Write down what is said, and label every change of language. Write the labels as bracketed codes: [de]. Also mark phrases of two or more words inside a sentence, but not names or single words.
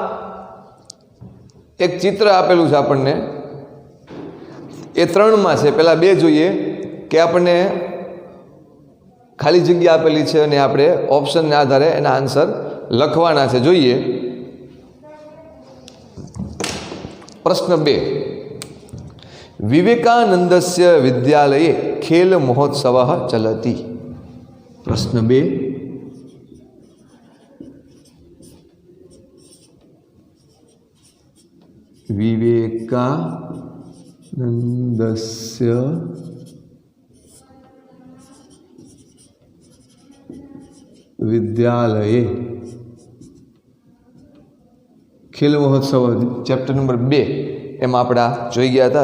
[gu] એક ચિત્ર આપેલું છે આપણને એ 3માં છે પહેલા 2 જોઈએ કે આપણને ખાલી જગ્યા આપેલી છે અને આપણે ઓપ્શનને આધારે એના આન્સર લખવાના છે જોઈએ પ્રશ્ન 2 [sa] विवेकानंदस्य विद्यालये खेल महोत्सवः चलति પ્રશ્ન 2, વિવેકાનંદસ્ય विद्यालये खेल महोत्सव [gu] ચેપ્ટર નંબર 2 એમાં આપણે જોઈ ગયા હતા.